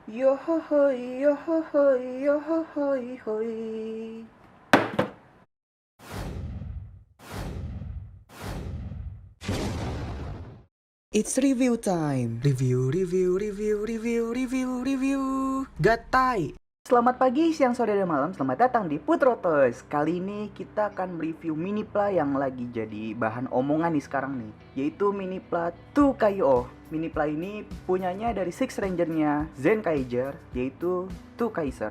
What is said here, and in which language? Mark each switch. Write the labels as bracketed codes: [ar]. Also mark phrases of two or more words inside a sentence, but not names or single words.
[en] Yo ho hoi, yo ho hoi, yo ho hoi hoi. It's review time. [id] Review. Gatai. Selamat pagi, siang, sore, dan malam. Selamat datang di Putro Toys. Kali ini kita akan mereview [en] mini pla [id] yang lagi jadi bahan omongan nih sekarang nih, yaitu [en] mini pla [id] Tukayo. [en] Mini pla [id] ini punyanya dari Six Ranger-nya Zenkaiger, yaitu Tukaiser.